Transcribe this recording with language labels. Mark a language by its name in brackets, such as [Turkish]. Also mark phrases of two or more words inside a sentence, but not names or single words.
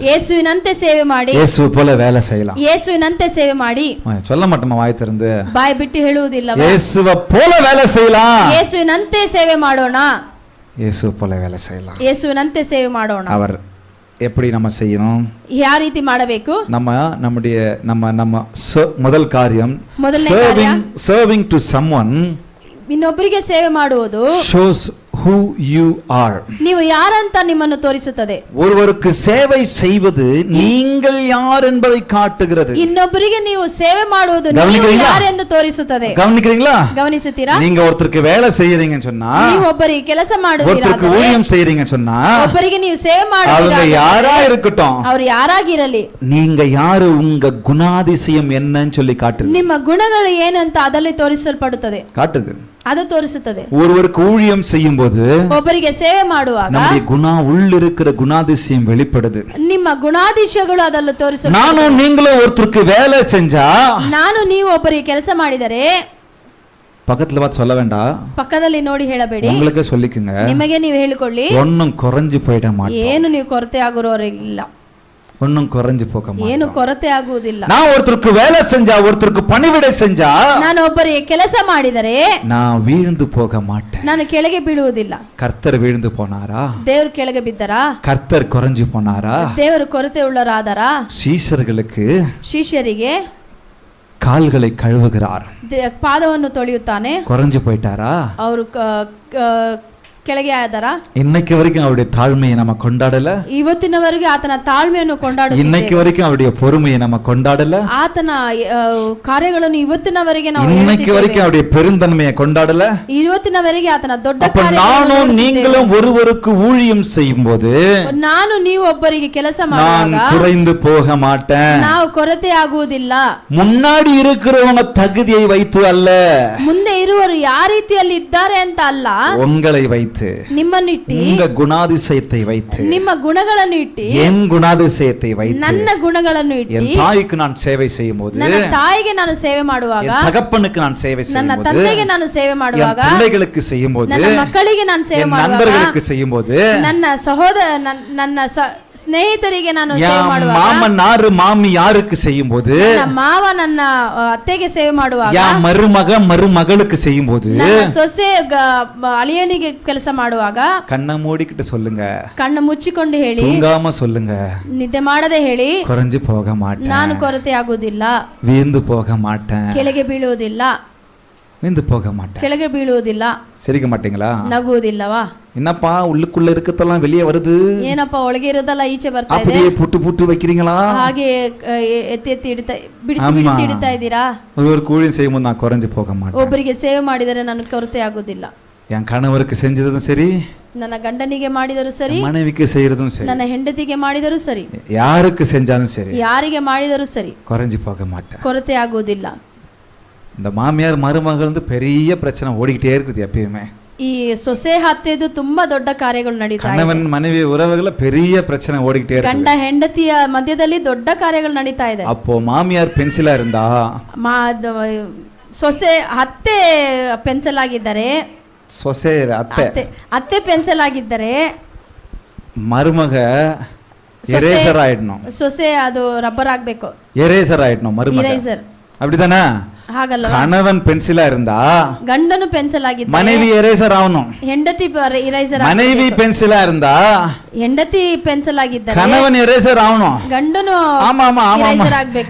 [Kannada] ಯೇಸುವಿನಂತೆ ಸೇವೆ ಮಾಡಿ, [Tamil] இயேசு போல வேலை செய்யலாம். [Kannada] ಯೇಸುವಿನಂತೆ ಸೇವೆ ಮಾಡಿ. [Tamil] சொல்ல மாட்டோமா வாய் திறந்து, [Kannada] ಬಾಯಿ ಬಿಟ್ಟು ಹೇಳುವುದಿಲ್ಲ, [Tamil] இயேசுவை போல வேலை செய்யலாம், [Kannada] ಯೇಸುವಿನಂತೆ ಸೇವೆ ಮಾಡೋಣ, [Tamil] இயேசு போல வேலை செய்யலாம். [Kannada] ಯೇಸುವಿನಂತೆ ಸೇವೆ ಮಾಡೋಣ. [Tamil] அவர் எப்படி நம்ம செய்யணும், [Kannada] ಯಾವ ರೀತಿ ಮಾಡಬೇಕು, [Tamil] நம்ம முதல் காரியம், [Kannada] ಮೊದಲನೇ ಕಾರ್ಯ, [English] serving to someone [Kannada] ಇನ್ನೊಬ್ಬರಿಗೆ ಸೇವೆ ಮಾಡುವುದು [English] shows who you are. [Kannada] ನೀವು ಯಾರಂತ ನಿಮ್ಮನ್ನು ತೋರಿಸುತ್ತದೆ. [Tamil] ஒருவருக்கு சேவை செய்வது நீங்கள் யார் என்பதை காட்டுகிறது. [Kannada] ಇನ್ನೊಬ್ಬರಿಗೆ ನೀವು ಸೇವೆ ಮಾಡುವುದು ನೀವು ಯಾರೆಂದು ತೋರಿಸುತ್ತದೆ. [Tamil] கவனிக்கிறீங்களா? [Kannada] ಗಮನಿಸುತ್ತೀರಾ? [Tamil] நீங்க ஒருத்தருக்கு வேலை செய்யறீங்கன்னு சொன்னா, [Kannada] ನೀವು ಒಬ್ಬರಿಗೆ ಕೆಲಸ ಮಾಡುತ್ತೀರಾ, [Tamil] ஒருத்தருக்கு ஊழியம் செய்யறீங்கன்னு சொன்னா, [Kannada] ಒಬ್ಬರಿಗೆ ನೀವು ಸೇವೆ [Tamil] அவங்க [Kannada] ಮಾಡುತ್ತೀರಾ, [Tamil] யாரா இருக்கட்டும், [Kannada] ಅವರು ಯಾರಾಗಿರಲಿ, [Tamil] நீங்க யாரு, உங்க குணாதிசயம் என்னன்னு சொல்லி காட்டுது. [Kannada] ನಿಮ್ಮ ಗುಣಗಳು ಏನು ಅಂತ ಅದರಲ್ಲಿ ತೋರಿಸಲ್ಪಡುತ್ತದೆ, [Tamil] காட்டுது, [Kannada] ಅದು ತೋರಿಸುತ್ತದೆ. [Tamil] ஒருவருக்கு ஊழியம் செய்யும் போது [Kannada] ಒಬ್ಬರಿಗೆ ಸೇವೆ ಮಾಡುವಾಗ [Tamil] நம்முடைய உள்ளிருக்கிற குணாதிசயம் வெளிப்படுது. [Kannada] ನಿಮ್ಮ ಗುಣಾದಿಶಯಗಳು ಅದನ್ನು ತೋರಿಸುತ್ತದೆ. [Tamil] நானும் நீங்களும் ஒருத்தருக்கு வேலை செஞ்சா, [Kannada] ನಾನು ನೀವು ಒಬ್ಬರಿಗೆ ಕೆಲಸ ಮಾಡಿದರೆ, [Tamil] பக்கத்துல பார்த்து சொல்ல வேண்டாம், [Kannada] ಪಕ್ಕದಲ್ಲಿ ನೋಡಿ ಹೇಳಬೇಡಿ, [Tamil] உங்களுக்கே சொல்லிக்குங்க, [Kannada] ನಿಮಗೆ ನೀವು ಹೇಳಿಕೊಳ್ಳಿ, [Tamil] ஒன்னும் குறைஞ்சு போயிட மாட்டோம், [Kannada] ಏನು ನೀವು ಕೊರತೆ ಆಗುವವರಿಲ್ಲ, [Tamil] ஒன்னும் குறைஞ்சு போக [Kannada] ಏನು [Tamil] மாட்டோம். [Kannada] ಕೊರತೆ ಆಗುವುದಿಲ್ಲ. [Tamil] நான் ஒருத்தருக்கு வேலை செஞ்சா, ஒருத்தருக்கு பணிவிடை செஞ்சா, [Kannada] ನಾನು ಒಬ್ಬರಿಗೆ ಕೆಲಸ ಮಾಡಿದರೆ [Tamil] நான் வீழ்ந்து போக மாட்டேன். [Kannada] ನಾನು ಕೆಳಗೆ ಬೀಳುವುದಿಲ್ಲ. [Tamil] கர்த்தர் வீழ்ந்து போனாரா? [Kannada] ದೇವರು ಕೆಳಗೆ ಬಿದ್ದರಾ? [Tamil] கர்த்தர் குறைஞ்சு போனாரா? [Kannada] ದೇವರು ಕೊರತೆ ಉಳ್ಳರಾದರಾ? [Tamil] சீஷர்களுக்கு [Kannada] ಶಿಷ್ಯರಿಗೆ [Tamil] கால்களை கழுவுகிறார், [Kannada] ಪಾದವನ್ನು ತೊಳೆಯುತ್ತಾನೆ, [Tamil] குறைஞ்சு போயிட்டாரா? [Kannada] ಅವರು ಕೆಳಗೆ ಆದರ? [Tamil] இன்னைக்கு வரைக்கும் அவருடைய தாழ்மையை நம்ம கொண்டாடல, [Kannada] ಇವತ್ತಿನವರೆಗೆ ಆತನ ತಾಳ್ಮೆಯನ್ನು ಕೊಂಡಾಡುತ್ತಿದ್ದೇವೆ, [Tamil] இன்னைக்கு வரைக்கும் அவருடைய பொறுமையை நம்ம கொண்டாடல, [Kannada] ಆತನ ಕಾರ್ಯಗಳನ್ನು ಇವತ್ತಿನವರೆಗೆ ನಾವು [Tamil] இன்னைக்கு வரைக்கும் அவருடைய பெருந்தன்மையை கொண்டாடல. [Kannada] ಇವತ್ತಿನವರೆಗೆ ಆತನ ದೊಡ್ಡ [Tamil] அப்ப நானும் நீங்களும் ஒருவருக்கு ஊழியம் செய்யும்போது, [Kannada] ನಾನು ನೀವು ಒಬ್ಬರಿಗೆ ಕೆಲಸ [Tamil] நான் [Kannada] ಮಾಡುವಾಗ [Tamil] குறைந்து போக மாட்டேன். [Kannada] ನಾವು ಕೊರತೆ ಆಗುವುದಿಲ್ಲ. [Tamil] முன்னாடி இருக்கிறவங்க தகுதியை வைத்து அல்ல, [Kannada] ಮುಂದೆ ಇರುವರು ಯಾವ ರೀತಿಯಲ್ಲಿ ಇದ್ದಾರೆ ಅಂತ ಅಲ್ಲ, [Tamil] உங்களை வைத்து, [Kannada] ನಿಮ್ಮನ್ನಿಟ್ಟಿ, [Tamil] உங்க குணாதிசயத்தை வைத்து, [Kannada] ನಿಮ್ಮ ಗುಣಗಳನ್ನು ಇಟ್ಟಿ, [Tamil] என் குணாதிசயத்தை வைத்து, [Kannada] ನನ್ನ ಗುಣಗಳನ್ನು ಇಟ್ಟಿ, [Tamil] என் தாய்க்கு நான் சேவை செய்யும் போது, [Kannada] ನನ್ನ ತಾಯಿಗೆ ನಾನು ಸೇವೆ ಮಾಡುವಾಗ, [Tamil] என் தகப்பனுக்கு நான் சேவை [Kannada] ನನ್ನ [Tamil] செய்யும் போது, [Kannada] ತಂದೆಗೆ ನಾನು ಸೇವೆ [Tamil] என் [Kannada] ಮಾಡುವಾಗ, [Tamil] பிள்ளைகளுக்கு செய்யும் போது, [Kannada] ನನ್ನ ಮಕ್ಕಳಿಗೆ ನಾನು ಸೇವೆ [Tamil] என் [Kannada] ಮಾಡುವಾಗ, [Tamil] நண்பர்களுக்கு செய்யும் போது, [Kannada] ನನ್ನ ಸ್ನೇಹಿತರಿಗೆ ನಾನು ಸೇವೆ [Tamil] என் [Kannada] ಮಾಡುವಾಗ, [Tamil] மாமனாரு மாமியாருக்கு செய்யும் போது, [Kannada] ನನ್ನ ಮಾವ ನನ್ನ ಅತ್ತೆಗೆ ಸೇವೆ ಮಾಡುವಾಗ, [Tamil] என் மருமகளுக்கு செய்யும் போது, [Kannada] ನನ್ನ ಸೊಸೆ ಅಳಿಯನಿಗೆ ಕೆಲಸ ಮಾಡುವಾಗ [Tamil] கண்ணை மூடிக்கிட்டு சொல்லுங்க, [Kannada] ಕಣ್ಣು ಮುಚ್ಚಿಕೊಂಡು ಹೇಳಿ, [Tamil] தூங்காம சொல்லுங்க, [Kannada] ನಿದ್ದೆ ಮಾಡದೆ ಹೇಳಿ, [Tamil] குறைஞ்சு போக மாட்டேன், [Kannada] ನಾನು ಕೊರತೆ ಆಗುವುದಿಲ್ಲ, [Tamil] வீந்து போக மாட்டேன், [Kannada] ಕೆಳಗೆ ಬೀಳುವುದಿಲ್ಲ, [Tamil] வீந்து போக மாட்டேன். [Kannada] ಕೆಳಗೆ ಬೀಳುವುದಿಲ್ಲ, [Tamil] சிரிக்க மாட்டீங்களா? [Kannada] ನಗುವುದಿಲ್ಲವಾ? [Tamil] என்னப்பா உள்ளுக்குள்ள இருக்கத்தெல்லாம் வெளியே வருது, [Kannada] ಏನಪ್ಪ ಒಳಗೆ ಇರೋದಲ್ಲ ಈಚೆ ಬರ್ತಾ ಇದೆ, [Tamil] அப்படியே புட்டு வைக்கிறீங்களா? [Kannada] ಹಾಗೆ ಎತ್ತಿ ಎತ್ತಿ ಇಡ್ತಾ ಬಿಡಿಸಿ ಇಡ್ತಾ ಇದ್ದೀರಾ? [Tamil] ஒரு கூழியும் செய்யும் போது நான் குறைஞ்சு போக மாட்டேன். [Kannada] ಒಬ್ಬರಿಗೆ ಸೇವೆ ಮಾಡಿದರೆ ನನಗೆ ಕೊರತೆ ಆಗುವುದಿಲ್ಲ. [Tamil] என் கணவருக்கு செஞ்சதும் சரி, [Kannada] ನನ್ನ ಗಂಡನಿಗೆ ಮಾಡಿದರೂ ಸರಿ, [Tamil] மனைவிக்கு செய்யறதும் சரி, [Kannada] ನನ್ನ ಹೆಂಡತಿಗೆ ಮಾಡಿದರೂ ಸರಿ, [Tamil] யாருக்கு செஞ்சாலும் சரி, [Kannada] ಯಾರಿಗೆ ಮಾಡಿದರೂ ಸರಿ, [Tamil] குறைஞ்சு போக மாட்டேன். [Kannada] ಕೊರತೆ ಆಗುವುದಿಲ್ಲ. [Tamil] இந்த மாமியார் மருமகள் பெரிய பிரச்சனை ஓடிக்கிட்டே இருக்குது எப்பயுமே. [Kannada] ಈ ಸೊಸೆ ಹತ್ತೆದು ತುಂಬಾ ದೊಡ್ಡ ಕಾರ್ಯಗಳು ನಡೀತಾ ಇದೆ. [Tamil] கணவன் மனைவி உறவுகள பெரிய பிரச்சனை ஓடிக்கிட்டே இருக்கு. [Kannada] ಗಂಡ ಹೆಂಡತಿಯ ಮಧ್ಯದಲ್ಲಿ ದೊಡ್ಡ ಕಾರ್ಯಗಳು ನಡೀತಾ ಇದೆ. [Tamil] அப்போ மாமியார் பென்சிலா இருந்தா, [Kannada] ಸೊಸೆ ಅತ್ತೆ ಪೆನ್ಸಿಲ್ ಆಗಿದ್ದಾರೆ, ಸೊಸೆ ಅತ್ತೆ ಪೆನ್ಸಿಲ್ ಆಗಿದ್ದರೆ, [Tamil] மருமக எரேசர் ஆயிடணும். [Kannada] ಸೊಸೆ ಅದು ರಬ್ಬರ್ ಆಗ್ಬೇಕು, [Tamil] எரேசர் ஆயிடணும் மருமக. [Kannada] ಇರೇಸರ್ [Tamil] அப்படிதானே? [Kannada] ಹಾಗಲ್ಲ. [Tamil] கணவன் பென்சிலா இருந்தா [Kannada] ಗಂಡನು ಪೆನ್ಸಿಲ್ ಆಗಿದ್ದರೆ [Tamil] மனைவி எரேசರ್ ஆகணும். [Kannada] ಹೆಂಡತಿ ಇರೇಸರ್, [Tamil] மனைவி பென்சிலா இருந்தா [Kannada] ಹೆಂಡತಿ ಪೆನ್ಸಿಲ್ ಆಗಿದ್ದರೆ [Tamil] கணவன் எரேசர் ஆகணும். [Kannada] ಗಂಡನು [Tamil] ஆமா ஆமா ஆமா [Kannada] ಇರೇಸರ್ ಆಗ್ಬೇಕು.